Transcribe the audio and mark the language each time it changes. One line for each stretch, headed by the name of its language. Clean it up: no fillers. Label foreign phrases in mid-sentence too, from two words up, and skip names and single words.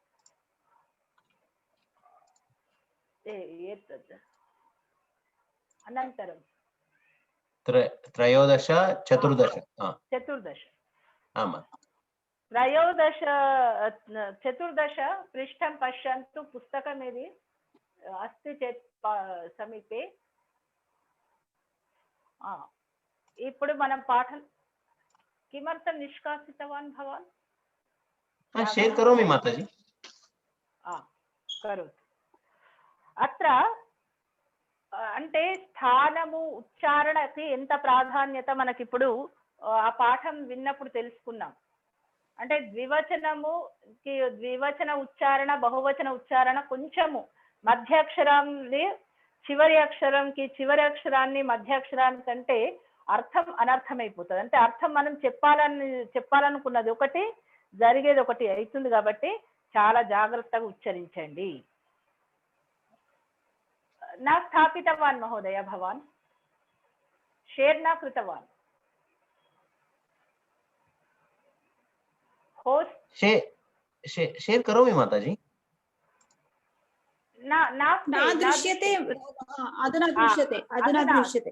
Sanskrit: एतत् अनन्तरं त्रयोदश चतुर्दश त्रयोदश चतुर्दश पृष्ठं पश्यन्तु, पुस्तकं यदि अस्ति चेत् समीपे।
Telugu: ఇప్పుడు మనం పాఠం
Sanskrit: किमर्थं निष्कासितवान् भवान्? शेर् करोमि माताजि। करोतु।
Telugu: అత్ర అంటే స్థానము ఉచ్చారణకి ఎంత ప్రాధాన్యత మనకిప్పుడు ఆ పాఠం విన్నప్పుడు తెలుసుకున్నాం. అంటే ద్వివచన ఉచ్చారణ బహువచన ఉచ్చారణ కొంచెము మధ్యాక్షరాన్ని చివరి అక్షరాన్ని మధ్యాక్షరానికంటే అర్థం అనర్థమైపోతుంది. అంటే అర్థం మనం చెప్పాలనుకున్నది ఒకటి, జరిగేది ఒకటి అవుతుంది. కాబట్టి చాలా జాగ్రత్తగా ఉచ్చరించండి.
Sanskrit: न स्थापितवान् महोदय, भवान् शेर् न कृतवान्। होस्ट शेर् करोमि माताजि। न दृश्यते, अधुना दृश्यते।